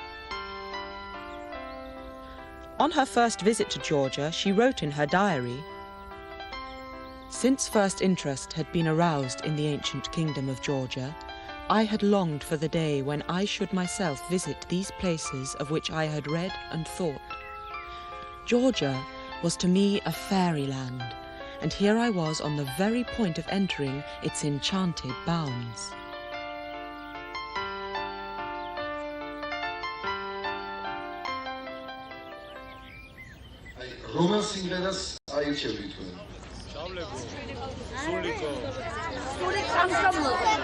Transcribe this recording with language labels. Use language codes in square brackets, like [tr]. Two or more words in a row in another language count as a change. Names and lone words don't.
[en] On her first visit to Georgia, she wrote in her diary, "Since first interest had been aroused in the ancient kingdom of Georgia, I had longed for the day when I should myself visit these places of which I had read and thought. Georgia was to me a fairyland, and here I was on the very point of entering its enchanted bounds. [ka] რომელ სიმღერას აირჩევთ თქვენ? შავლეკო, სულიკო. სული სამშობლო.